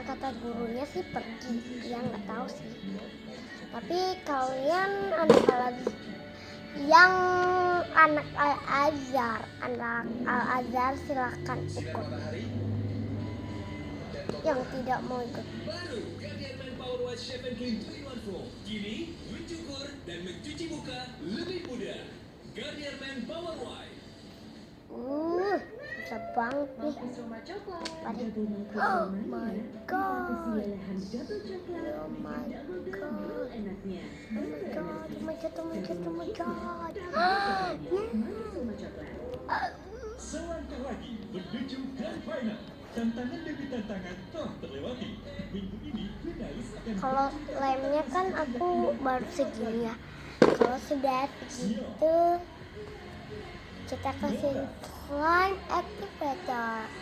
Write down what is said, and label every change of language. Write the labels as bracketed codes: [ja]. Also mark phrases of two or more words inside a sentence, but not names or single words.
[id] Kata gurunya sih pergi, ya nggak tahu sih. Tapi kalian yang anak Al-Azhar silakan ikut. Yang tidak mau ikut. Baru Guardian Man Power Wash Shave and Clean 3-in-1 Foam. Kini mencukur dan mencuci muka lebih mudah. Guardian Man Power Wash. Susah banget nih. [en] Oh my god. Oh my god. Oh my god. Oh my god. [id] Selangkah lagi menuju Grand Final. Tantangan demi tantangan telah terlewati. Minggu ini finalis akan Kalau lemnya kan aku baru segini ya. Kalau sudah segitu kita kasih flame activator.